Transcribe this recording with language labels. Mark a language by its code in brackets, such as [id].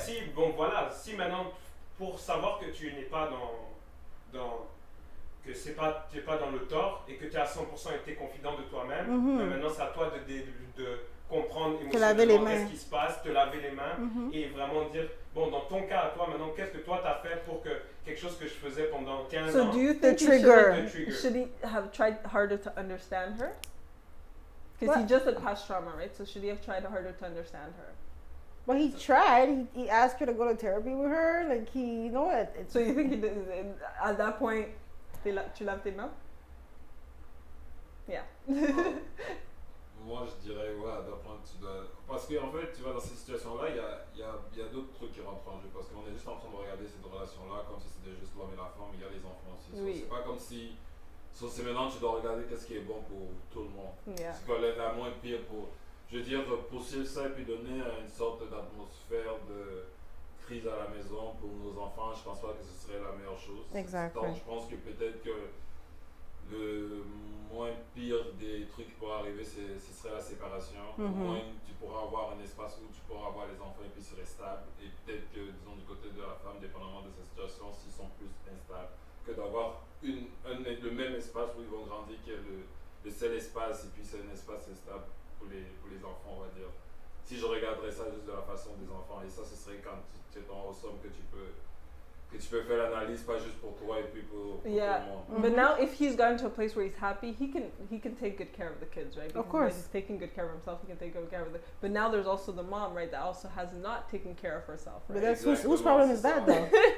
[fr] Ouais, si maintenant, pour savoir que tu n'es pas que tu n'es pas dans le tort et que tu es à 100% et que tu es confident de toi-même, mais maintenant c'est à toi de comprendre émotionnellement qu'est-ce qui se passe, te laver les mains et vraiment dire, bon, dans ton cas à toi, maintenant, qu'est-ce que toi t'as fait pour que quelque chose que je faisais pendant 15 ans... [en] So do you think should he have tried harder to understand her? Because he just had past trauma, right? So should he have tried harder to understand her? Well, he tried. He asked her to go to therapy with her. Like, you know what? So you think he did, at that point, [fr] tu laves tes mains? [en] Yeah. [fr] Moi, je dirais, ouais, d'apprendre, tu dois. Parce qu'en fait, tu vois, dans ces situations-là, il y a d'autres trucs qui rentrent en jeu. Parce qu'on est juste en train de regarder cette relation-là comme si c'était juste l'homme et la femme, mais il y a les enfants aussi. Oui. C'est pas comme si. C'est maintenant, tu dois regarder qu'est-ce qui est bon pour tout le monde. [en] Yeah. [fr] C'est quoi la moins pire pour. Je veux dire, poursuivre ça et puis donner une sorte d'atmosphère de crise à la maison pour nos enfants, je pense pas que ce serait la meilleure chose. Exactement. Donc, je pense que peut-être que le moins pire des trucs qui pourraient arriver, ce serait la séparation. Au moins, tu pourras avoir un espace où tu pourras avoir les enfants et puis serait stable. Et peut-être que, disons, du côté de la femme, dépendamment de sa situation, s'ils sont plus instables, que d'avoir le même espace où ils vont grandir, qui est le seul espace, et puis c'est un espace instable pour les enfants, on va dire. Si je regarderais ça juste de la façon des enfants, et ça, ce serait quand tu es en somme que tu peux faire l'analyse, pas juste pour toi et puis pour tout le monde. [en] But now if he's gotten to a place where he's happy, he can take good care of the kids, right? Because Of course. he's taking good care of himself, he can take good care of but now there's also the mom, right, that also has not taken care of herself, But right? that's whose problem is that, though?